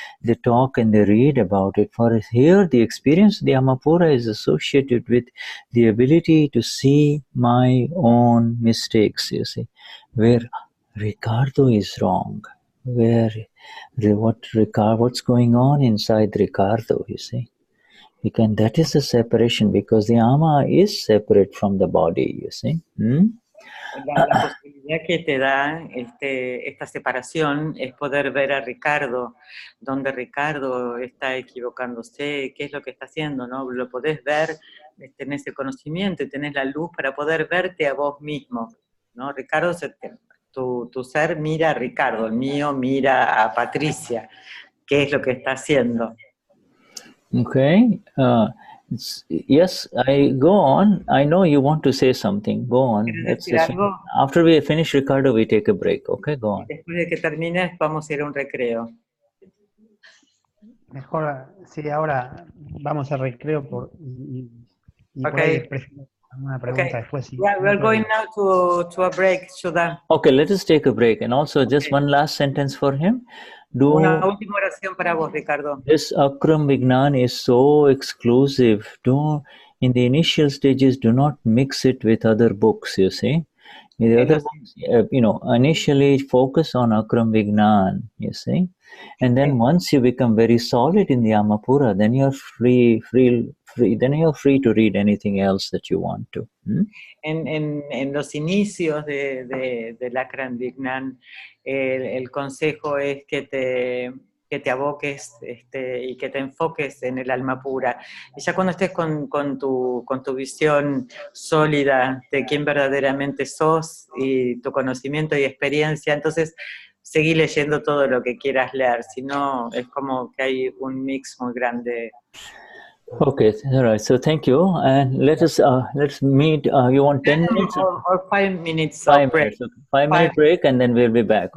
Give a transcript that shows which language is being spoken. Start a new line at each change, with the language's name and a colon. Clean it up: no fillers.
English: They talk and they read about it. For here, the experience of the Amapura is associated with the ability to see my own mistakes, you see, where Ricardo is wrong, what's going on inside Ricardo, you see. That is the separation, because the ama is separate from the body, you see.
Spanish: La posibilidad que te da esta separación es poder ver a Ricardo, donde Ricardo está equivocándose, qué es lo que está haciendo, ¿no? Lo podés ver, tenés el conocimiento y tenés la luz para poder verte a vos mismo, ¿no? Ricardo, tu ser mira a Ricardo, el mío mira a Patricia, qué es lo que está haciendo.
English: Okay. Yes, I go on. I know you want to say something. Go on. After we finish Ricardo, we take a break. Okay, go on.
Spanish: Después de que termines, vamos a ir a un recreo. Mejor, sí, ahora vamos al recreo
English: Okay.
Spanish: Una pregunta después. Sí.
English: Yeah, we're going now to a break, Shuddha. Okay, let us take a break. And also, just one last sentence for him. Una última oración para vos, Ricardo. This Akram Vignan is so exclusive. In the initial stages, do not mix it with other books, you see. The other books, initially focus on Akram Vignan, you see, and then once you become very solid in the Amapura, then you're free. Then you're free to read anything else that you want to.
Spanish: En los inicios del Akram Vignan, el consejo es que te aboques y que te enfoques en el alma pura. Y ya cuando estés con tu visión sólida de quién verdaderamente sos y tu conocimiento y experiencia, entonces seguí leyendo todo lo que quieras leer, si no es como que hay un mix muy grande.
English: Okay, all right. So thank you, and let's meet. You want 10 minutes or 5 minutes? 5 minutes. Okay. 5-minute break, and then we'll be back.